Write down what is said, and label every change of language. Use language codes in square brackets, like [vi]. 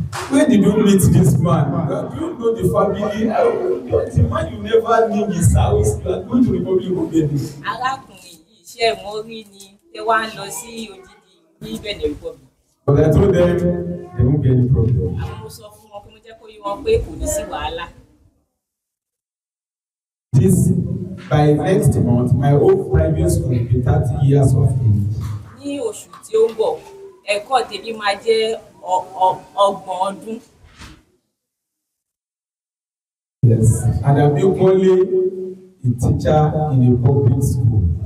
[en] Where did you meet this man? Do you know the family? The man you never knew his house. You are going to Republic of Benin. [yo] Arákùnrin yìí iṣẹ́ wọn rí ni tẹ́ wá ń lọ sí odidi ní Benin Republic. [en] But I told them there won't be any problem. [yo] Àwọn mo sọ fún wọn pé mo jẹ́ kó yé wọn pé kò ní sí wàhálà. [en] This by next month, my own private school will be 30 years of age. [yo] Ní oṣù tí ó ń bọ̀, ẹ̀kọ́ tèmi máa jẹ́ 30 ọdún. [en] Yes, and I'm equally a teacher in a public school.